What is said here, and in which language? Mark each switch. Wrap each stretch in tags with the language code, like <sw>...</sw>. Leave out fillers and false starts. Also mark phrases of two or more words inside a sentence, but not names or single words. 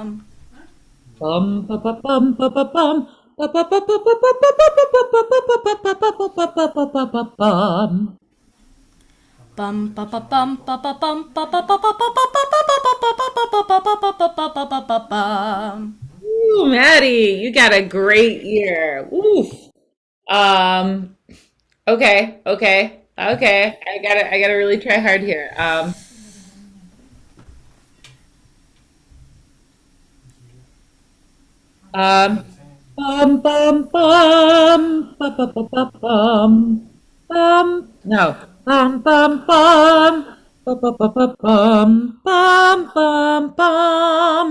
<en>Bum ba ba bum ba ba bum ba ba ba ba ba ba ba ba ba ba ba ba ba ba ba ba ba ba ba bum. Bum ba ba bum ba ba bum ba ba ba ba ba ba ba ba ba ba ba ba ba ba ba ba ba bum. Ooh, Maddie, you got a great ear. Oof. Okay, okay, okay. I gotta really try hard here. Bum bum bum ba ba ba ba bum no bum bum bum ba ba ba ba bum bum.</en>